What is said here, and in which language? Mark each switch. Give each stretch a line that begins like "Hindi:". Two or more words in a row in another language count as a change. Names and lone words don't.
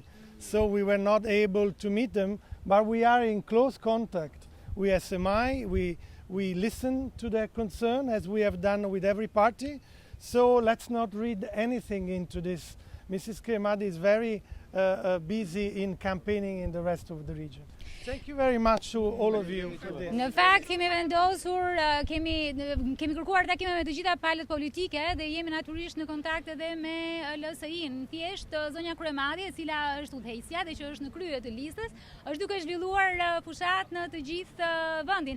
English: So we were not able to meet them, but we are in close contact with SMI. We listen to their concern as we have done with every party. So let's not read anything into this. Mrs. Kriemadi is very busy in campaigning in the rest of the region. Thank you very much to all of you for this.
Albanian: Në fakt kemi vendosur, kemi kërkuar takime me të gjitha palët politike dhe jemi natyrisht në kontakt edhe me LSI-n. Thjesht zonja Kriemadi, e cila është udhëheqësja dhe që është në krye të listës, është duke zhvilluar fushat në të gjithë vendin.